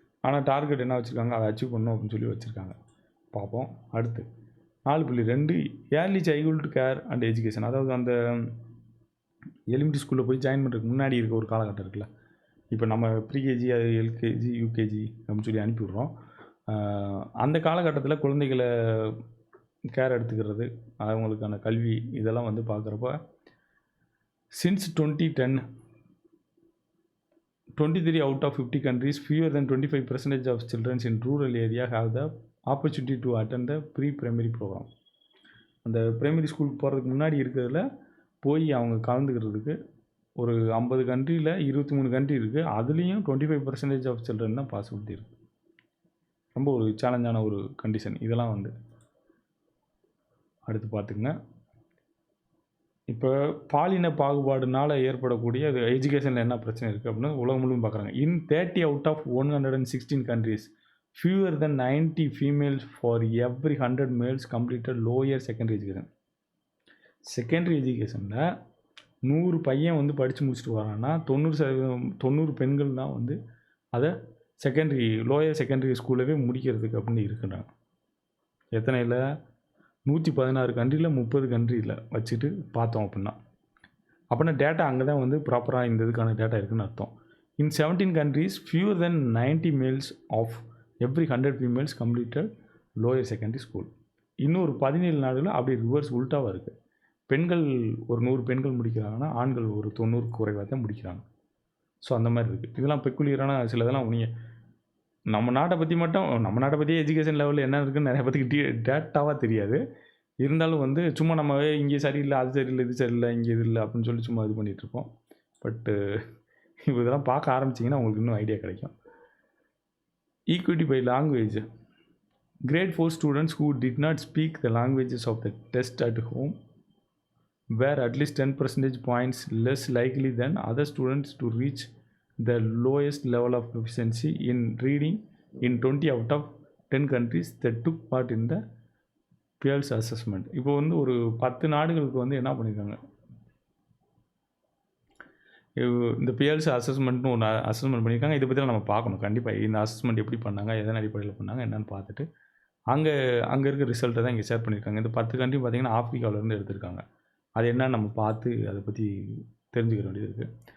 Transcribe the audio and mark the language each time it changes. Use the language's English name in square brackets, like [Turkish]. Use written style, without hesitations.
[Tamil] ஆனால் டார்கெட் என்ன வச்சுருக்காங்க, அதை அச்சீவ் பண்ணணும் அப்படின்னு சொல்லி வச்சுருக்காங்க. பார்ப்போம். [English] அடுத்து 4.2 early child care and education. [Tamil] அதாவது அந்த எலிமெண்ட்ரி ஸ்கூலில் போய் ஜாயின் பண்ணுறதுக்கு முன்னாடி இருக்க ஒரு காலகட்டம் இருக்குல்ல. இப்போ நம்ம ப்ரீகேஜி, அது எல்கேஜி, யூகேஜி அப்படின்னு சொல்லி அனுப்பிவிட்றோம். அந்த காலகட்டத்தில் குழந்தைகளை கேர் எடுத்துக்கிறது, அவங்களுக்கான கல்வி இதெல்லாம் வந்து பார்க்குறப்ப [English] Since 2010 23 out of 50 countries, fewer than 25% of children in rural area have the opportunity to attend the pre-primary program. [Tamil] அந்த ப்ரைமரி ஸ்கூலுக்கு போகிறதுக்கு முன்னாடி இருக்கிறதுல போய் அவங்க கலந்துக்கிறதுக்கு ஒரு 50 கண்ட்ரியில் 23 கண்ட்ரி இருக்குது. அதுலேயும் 25% ஆஃப் சில்ட்ரன் தான் பாசிபிலிட்டி இருக்குது. ரொம்ப ஒரு சேலஞ்சான ஒரு கண்டிஷன். இதெல்லாம் வந்து அடுத்து பார்த்துக்குங்க. இப்போ பாலின பாகுபாடுனால ஏற்படக்கூடிய அது எஜுகேஷனில் என்ன பிரச்சனை இருக்குது அப்படின்னு உலகம் முழுவதும் பார்க்குறாங்க. [English] In 30 out of 116 countries, fewer than 90 females for every 100 males completed lower secondary education. [Tamil] Secondary எஜுகேஷனில் 100 பையன் வந்து படித்து முடிச்சுட்டு வரான்னா 90 பெண்கள் தான் வந்து அதை லோயர் செகண்டரி ஸ்கூலவே முடிக்கிறதுக்கு அப்படின்னு இருக்குறாங்க. எத்தனையில் 116 கண்ட்ரியில் 30 கண்ட்ரியில் வச்சுட்டு பார்த்தோம் அப்படின்னா டேட்டா அங்கே தான் வந்து ப்ராப்பராக இந்த இதுக்கான டேட்டா இருக்குதுன்னு அர்த்தம். [English] In 17 countries, fewer than 90 males of every 100 females completed lower secondary school. [Tamil] இன்னொரு 17 நாடுகளில் அப்படி ரிவர்ஸ் உல்ட்டாவாக இருக்குது. பெண்கள் ஒரு 100 பெண்கள் முடிக்கிறாங்கன்னா ஆண்கள் ஒரு 90 குறைவாக தான் முடிக்கிறாங்க. ஸோ அந்த மாதிரி இருக்குது. இதெல்லாம் பெக்குலியரான சில இதெல்லாம் நீங்கள் நம்ம நாட்டை பற்றி எஜுகேஷன் லெவலில் என்ன இருக்குதுன்னு நிறைய பேருக்கு டேட்டாவாக தெரியாது. இருந்தாலும் வந்து சும்மா நம்ம இங்கே சரியில்லை, அது சரியில்லை, இது சரியில்லை, இங்கே இது இல்லை அப்படின்னு சொல்லி சும்மா இது பண்ணிகிட்ருப்போம். பட்டு இப்போ இதெல்லாம் பார்க்க ஆரம்பிச்சிங்கன்னா உங்களுக்கு இன்னும் ஐடியா கிடைக்கும். [English] Equity by language. Grade 4 students who did not speak the languages of the test at home were at least 10 percentage points less likely than other students to reach the lowest level of proficiency in reading in 20 out of 10 countries that took part in the Pearls assessment. [Tamil] இப்போ வந்து ஒரு 10 நாடுகளுக்கு வந்து என்ன பண்ணியிருக்காங்க, இந்த piers அசஸ்மெண்ட்னு ஒன்று assessment பண்ணியிருக்காங்க. இதை பற்றி நம்ம பார்க்கணும் கண்டிப்பாக. இந்த அசஸ்மெண்ட் எப்படி பண்ணாங்க, எதன் அடிப்படையில் பண்ணாங்க என்னென்னு பார்த்துட்டு அங்கே இருக்க ரிசல்ட்டை தான் இங்கே ஷேர் பண்ணியிருக்காங்க. இந்த 10 கண்ட்ரி பார்த்திங்கன்னா ஆஃப்ரிக்காவிலேருந்து எடுத்திருக்காங்க. அது என்னன்னு நம்ம பார்த்து அதை பற்றி தெரிஞ்சுக்கிற வேண்டியது இருக்குது.